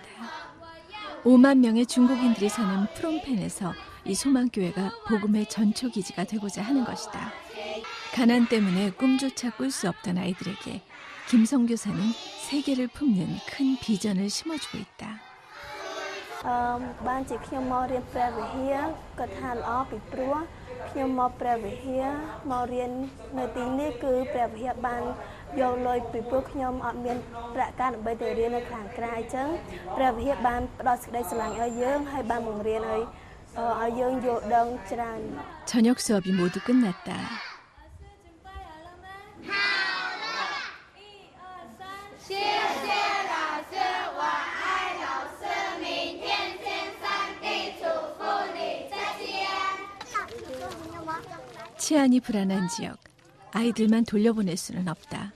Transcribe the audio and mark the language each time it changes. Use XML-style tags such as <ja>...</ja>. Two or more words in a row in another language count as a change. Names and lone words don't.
<ko>5만 명의 중국인들이 사는 프롬펜에서 이 소망교회가 복음의 전초기지가 되고자 하는 것이다. 가난 때문에 꿈조차 꿀 수 없던 아이들에게 김선교사는 세계를 품는 큰 비전을 심어주고 있다.</ko> <km>បានជាខ្ញុំមករៀនព្រះវិហារគាត់ថាល្អពីព្រោះខ្ញុំមកព្រះវិហារមករៀននៅទីនេះគឺព្រះវិហារបានយកលុយពីព្រោះខ្ញុំអត់មានប្រាក់ការដើម្បីទៅរៀននៅខាងក្រៅអញ្ចឹងព្រះវិហារបានផ្ដល់សេចក្តីស្រឡាញ់ឲ្យយើងហើយបានបង្រៀនឲ្យយើងយល់ដឹងច្រើន</km> <ko>저녁 수업이 모두 끝났다. 치안이 불안한 지역, 아이들만 돌려보낼 수는 없다.</ko>